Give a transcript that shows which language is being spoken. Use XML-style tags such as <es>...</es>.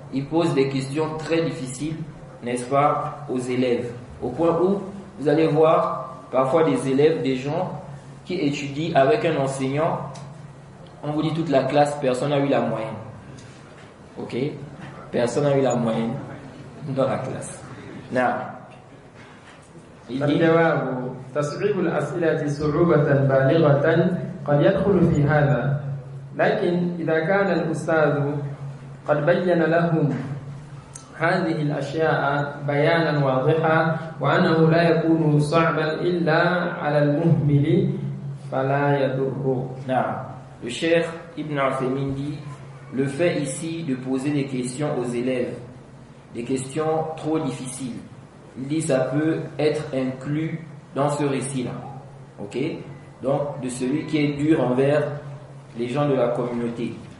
<fr>Ils posent des questions très difficiles, n'est-ce pas, aux élèves. Au point où vous allez voir parfois des élèves, des gens qui étudient avec un enseignant. On vous dit toute la classe, personne n'a eu la moyenne. Ok? Personne n'a eu la moyenne dans la classe. Non.</fr> <ar>الجواب تصعيب الأسئلة صعوبة بالغة قد يدخل في هذا، لكن إذا كان الأستاذ قد بين لهم هذه الأشياء بيانا واضحا وأنه لا يكون صعبا إلا على المهمل فلا يضر.</ar> <fr>Non. Le cheikh Ibn Uthaymin dit, le fait ici de poser des questions aux élèves, des questions trop difficiles, il dit ça peut être inclus dans ce récit-là. Ok? Donc, de celui qui est dur envers les gens de la communauté.</fr>